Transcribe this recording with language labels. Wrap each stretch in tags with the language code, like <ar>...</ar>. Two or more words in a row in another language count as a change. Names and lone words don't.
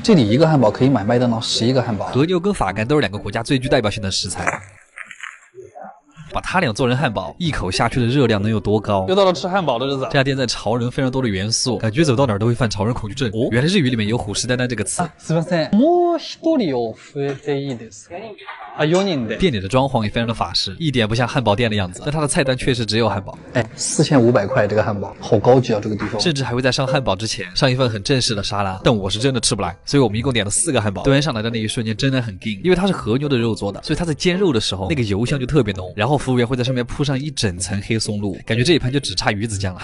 <zh>这里一个汉堡可以买麦当劳11个汉堡。和牛跟法肝都是2个国家最具代表性的食材。 把它俩做成汉堡，一口下去的热量能有多高？又到了吃汉堡的日子。这家店在潮人非常多的元素，感觉走到哪儿都会犯潮人恐惧症。哦，原来日语里面有虎视眈眈这个词。</zh> <ja>すみません。もう一人を増えていいですか？4人で。</ja> <zh>店里的装潢也非常的法式，一点不像汉堡店的样子，但它的菜单确实只有汉堡。 4500块这个汉堡，好高级啊！这个地方甚至还会在上汉堡之前上一份很正式的沙拉，但我是真的吃不来，所以我们一共点了4个汉堡。端上来的那一瞬间真的很劲，因为它是和牛的肉做的，所以它在煎肉的时候那个油香就特别浓，然后服务员会在上面铺上一整层黑松露，感觉这一盘就只差鱼子酱了。</zh>